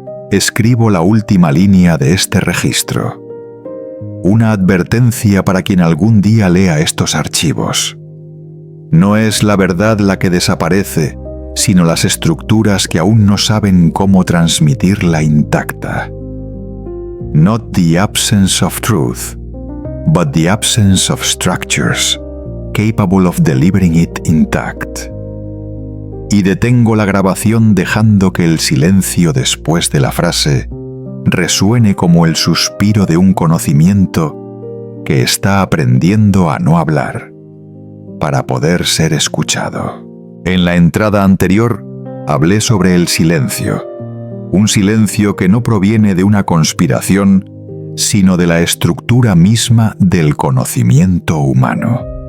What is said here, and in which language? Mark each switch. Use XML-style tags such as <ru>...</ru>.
<es>Escribo la última línea de este registro, una advertencia para quien algún día lea estos archivos. No es la verdad la que desaparece, sino las estructuras que aún no saben cómo transmitirla intacta.</es> <en>Not the absence of truth, but the absence of structures capable of delivering it intact.</en> <es>Y detengo la grabación dejando que el silencio después de la frase resuene como el suspiro de un conocimiento que está aprendiendo a no hablar para poder ser escuchado. En la entrada anterior hablé sobre el silencio, un silencio que no proviene de una conspiración, sino de la estructura misma del conocimiento humano.</es>